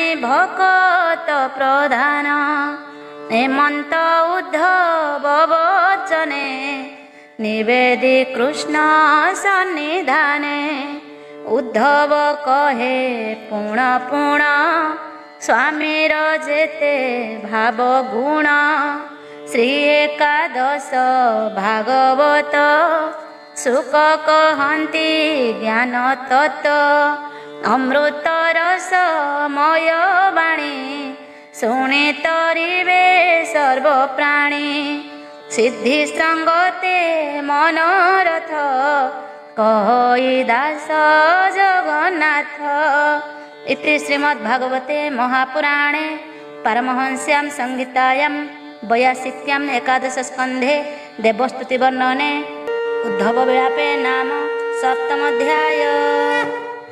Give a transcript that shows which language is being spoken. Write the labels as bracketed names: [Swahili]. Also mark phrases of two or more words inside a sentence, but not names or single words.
[Odia] ଭକତ ପ୍ରଧାନ ହେମନ୍ତ ଉଦ୍ଧବ ବଚନେ ନିବେଦି କୃଷ୍ଣ ସନ୍ନିଧାନେ ଉଦ୍ଧବ କହେ ପୁଣ ପୁଣ ସ୍ୱାମୀର ଯେତେ ଭାବ ଗୁଣ ଶ୍ରୀ ଏକାଦଶ ଭାଗବତ ସୁକ କହନ୍ତି ଜ୍ଞାନ ତତ୍ତ୍ୱ ଅମୃତ ରସମୟ ବାଣୀ ଶୁଣି ତରିବେ ସର୍ବପ୍ରାଣୀ ସିଦ୍ଧି ସଙ୍ଗତେ ମନୋରଥ କହି ଦାସ ଜଗନ୍ନାଥ। [Sanskrit] इति श्रीमद्भागवते महापुराणे परमहंस्यां संहितायां 82 एकादश स्कन्धे देवस्तुति वर्णने उद्धव विलापे नाम 7 अध्याय।